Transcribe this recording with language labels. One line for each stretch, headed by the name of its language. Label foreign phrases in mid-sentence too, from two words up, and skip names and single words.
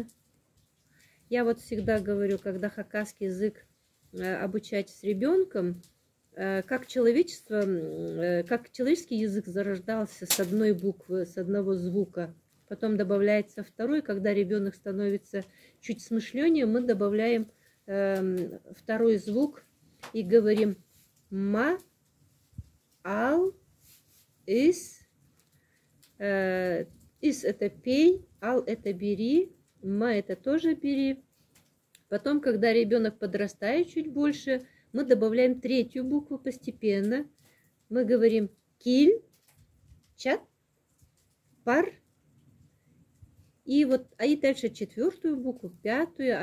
Russian: Я вот всегда говорю, когда хакасский язык обучать с ребенком, как человеческий язык зарождался с одной буквы, с одного звука, потом добавляется второй, когда ребенок становится чуть смышленнее, мы добавляем второй звук и говорим ма, ал, ис. Ис это пей, ал это бери, ма это тоже бери. Потом, когда ребенок подрастает чуть больше, мы добавляем третью букву постепенно. Мы говорим киль, чат, пар. И дальше четвертую букву, пятую.